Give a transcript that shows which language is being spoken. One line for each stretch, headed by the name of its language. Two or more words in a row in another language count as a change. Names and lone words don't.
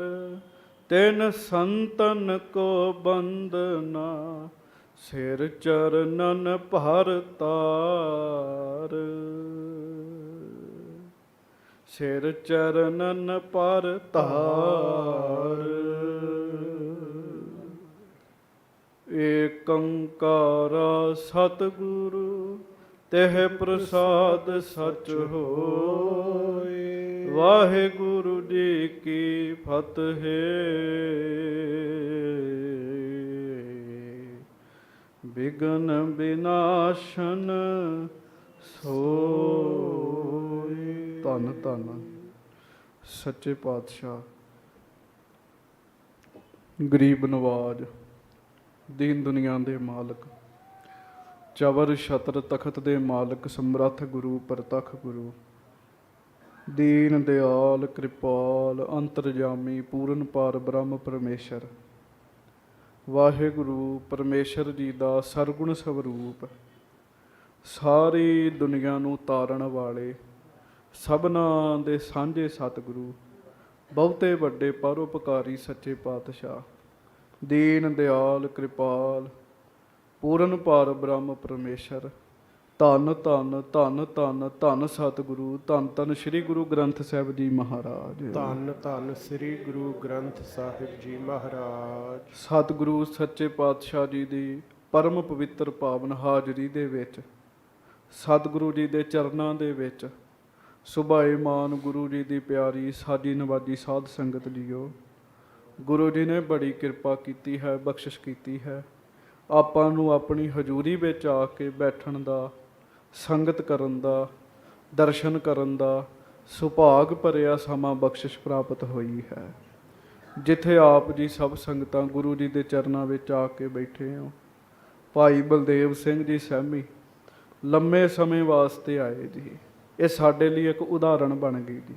Punjabi: ਤਿਨ ਸੰਤਨ ਕੋ ਬੰਦਨਾ, ਸਿਰ ਚਰਨਨ ਭਰ ਤਾਰ। ਸਿਰ ਚਰਨਨ ਪਰ ਤਾਰ। ਏਕ ਓਂਕਾਰਾ ਸਤਿਗੁਰੂ, ਤਿਹ ਪ੍ਰਸਾਦਿ ਸਚ ਹੋਇ। ਵਾਹਿਗੁਰੂ ਜੀ ਕੀ ਫ਼ਤਿਹ। ਬਿਘਨ ਬਿਨਾਸਨ ਸੋਇ। ਧੰਨ ਧੰਨ ਸੱਚੇ ਪਾਤਸ਼ਾਹ, ਗਰੀਬ ਨਵਾਜ਼, ਦੀਨ ਦੁਨੀਆ ਦੇ ਮਾਲਕ, ਚਵਰ ਛਤਰ ਤਖ਼ਤ ਦੇ ਮਾਲਕ, ਸਮਰੱਥ ਗੁਰੂ ਪ੍ਰਤੱਖ ਗੁਰੂ, ਦੀਨ ਦਇਆਲ ਕਿਰਪਾਲ ਅੰਤਰਜਾਮੀ ਪੂਰਨ ਪਾਰ ਬ੍ਰਹਮ ਪਰਮੇਸ਼ਰ। ਵਾਹਿਗੁਰੂ ਪਰਮੇਸ਼ਰ ਜੀ ਕਾ ਸਰਗੁਣ ਸਰੂਪ, ਸਾਰੀ ਦੁਨੀਆ ਨੂੰ ਤਾਰਨ ਵਾਲੇ, ਸਭਨਾ ਦੇ ਸਾਂਝੇ ਸਤਿਗੁਰੂ, ਬਹੁਤੇ ਵੱਡੇ ਪਰਉਪਕਾਰੀ ਸੱਚੇ ਪਾਤਸ਼ਾਹ, ਦੀਨ ਦਇਆਲ ਕਿਰਪਾਲ ਪੂਰਨ ਪਾਰ ਬ੍ਰਹਮ ਪਰਮੇਸ਼ਰ। ਧੰਨ ਧੰਨ ਧੰਨ ਧੰਨ ਧੰਨ ਸਤਿਗੁਰੂ, ਧੰਨ ਧੰਨ ਸ੍ਰੀ ਗੁਰੂ ਗ੍ਰੰਥ ਸਾਹਿਬ ਜੀ ਮਹਾਰਾਜ। ਧੰਨ ਧੰਨ ਸ੍ਰੀ ਗੁਰੂ ਗ੍ਰੰਥ ਸਾਹਿਬ ਜੀ ਮਹਾਰਾਜ। ਸਤਿਗੁਰੂ ਸੱਚੇ ਪਾਤਸ਼ਾਹ ਜੀ ਕੀ ਪਰਮ ਪਵਿੱਤਰ ਪਾਵਨ ਹਾਜ਼ਰੀ ਦੇ ਵਿੱਚ, ਸਤਿਗੁਰੂ ਜੀ ਕੇ ਚਰਨਾਂ ਦੇ ਵਿੱਚ ਸੁਭਾਇਮਾਨ ਗੁਰੂ ਜੀ ਕੀ ਪਿਆਰੀ ਸਾਡੀ ਨਿਵਾਜ਼ੀ ਸਾਧ ਸੰਗਤ ਜੀਓ, ਗੁਰੂ ਜੀ ਨੇ ਬੜੀ ਕਿਰਪਾ ਕੀ ਹੈ, ਬਖ਼ਸ਼ਿਸ਼ ਕੀ ਹੈ। ਆਪਾਂ ਨੂੰ ਆਪਣੀ ਹਜ਼ੂਰੀ ਵਿੱਚ ਆਕੇ ਬੈਠਣ ਦਾ, ਸੰਗਤ ਕਰਨ ਦਾ, ਦਰਸ਼ਨ ਕਰਨ ਦਾ ਸੁਭਾਗ ਭਰਿਆ ਸਮਾਂ ਬਖਸ਼ਿਸ਼ ਪ੍ਰਾਪਤ ਹੋਈ ਹੈ, ਜਿੱਥੇ ਆਪ ਜੀ ਸਭ ਸੰਗਤਾਂ ਗੁਰੂ ਜੀ ਦੇ ਚਰਨਾਂ ਵਿੱਚ ਆ ਕੇ ਬੈਠੇ ਹੋ। ਭਾਈ ਬਲਦੇਵ ਸਿੰਘ ਜੀ ਸਹਿਮੀ ਲੰਮੇ ਸਮੇਂ ਵਾਸਤੇ ਆਏ ਜੀ। ਇਹ ਸਾਡੇ ਲਈ ਇੱਕ ਉਦਾਹਰਣ ਬਣ ਗਈ ਜੀ।